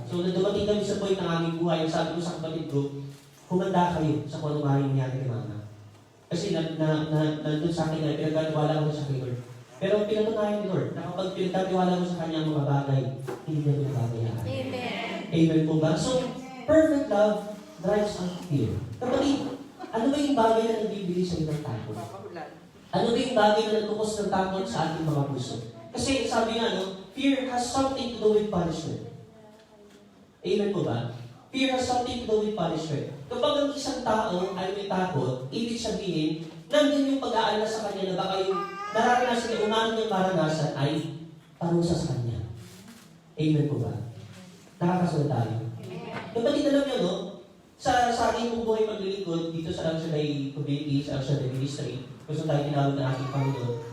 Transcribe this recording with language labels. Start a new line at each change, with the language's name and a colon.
Filipino: So, nung dumating kami sa point ng aming buhay, sabi ko sa kapatid ko, humanda kayo sa kung ano maaaring nangyari kay Mama. Kasi nandun sa akin na pinagkatiwala ko sa kay Lord. Pero pinatunayan ni Lord na kapag pinagkatiwala mo sa kanya ang mga bagay, hindi niya pinababayaan. Amen. Amen po ba?
English: So, perfect love drives out fear.
Filipino: Kapatid, ano ba yung bagay na nagbibigay sa ng takot? Ano ba yung bagay na nagkukos ng takot sa ating mga puso? Kasi sabi nga, no,
English: fear has something to do with punishment.
Filipino: Amen po ba?
English: Fear has something to do with punishment.
Filipino: Kapag ang isang tao ay may takot, ibig sabihin, nandun yung pag-aalala sa kanya na baka yung nararanasan niya, umano niyang maranasan ay parusa sa kanya. Amen po ba? Nakakasunod tayo. Kapatid, alam niyo, no, sa ating pong buhay paglilingkod dito sa Alshaday Community, sa Alshaday Ministry, gusto tayo tinawag ng ating Panginoon.